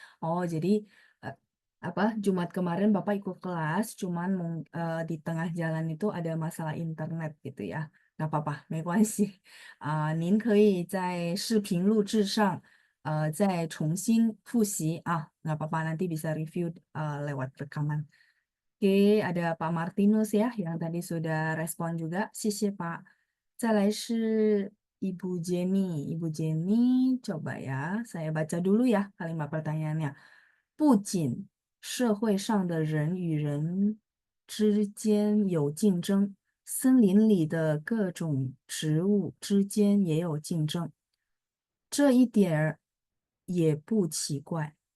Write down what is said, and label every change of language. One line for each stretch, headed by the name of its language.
Indonesian: Jadi eh, apa Jumat kemarin Bapak ikut kelas, cuman di tengah jalan itu ada masalah internet gitu ya.
Chinese: 那爸爸没关系您可以在视频录制上再重新复习啊。
Indonesian: Nggak apa-apa nanti bisa review lewat rekaman. Oke, ada Pak Martinus ya yang tadi sudah respon juga.
Chinese: 谢谢
Indonesian: Pak.
Chinese: 再来是 Ibu Jenny.
Indonesian: Ibu Jenny, coba ya, saya baca dulu ya kalimat pertanyaannya.
Chinese: 不仅社会上的人与人之间有竞争，森林里的各种植物之间也有竞争，这一点儿也不奇怪。